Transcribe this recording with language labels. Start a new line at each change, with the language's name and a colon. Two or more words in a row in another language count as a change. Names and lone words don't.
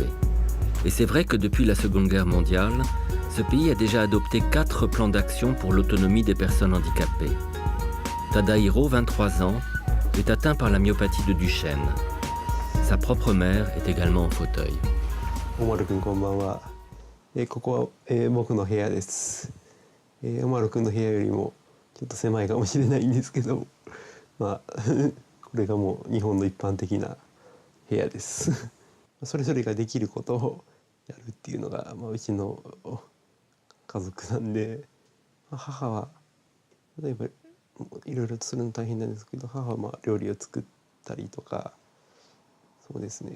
French: Et c'est vrai que depuis la Seconde Guerre mondiale, ce pays a déjà adopté 4 plans d'action pour l'autonomie des personnes handicapées. Tadahiro, 23 ans, est atteint par la myopathie de Duchenne. Sa propre mère est également en fauteuil.
Japanese: Omar-kun, konbanwa. ここは僕の部屋です。Omar-kunの部屋よりもちょっと狭いかもしれないんですけど、これがもう日本の一般的な部屋です。それぞれができることをやるっていうのが、うちの家族なんで、母は例えばいろいろとするの大変なんですけど、母は料理を作ったりとか、そうですね。